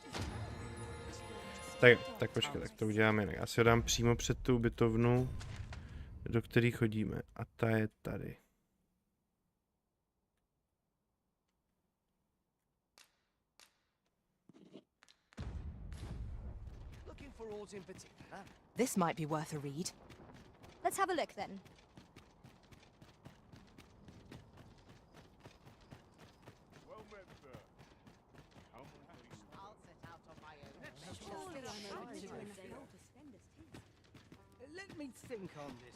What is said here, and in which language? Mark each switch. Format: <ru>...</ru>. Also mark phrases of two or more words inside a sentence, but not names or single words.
<cs>Tak počkej, tak to uděláme jinak. Já si ho dám přímo před tu ubytovnu, do které chodíme. A ta je tady.</cs> <en>This might be worth a read. Let's have a look then. Let me think on this.</en>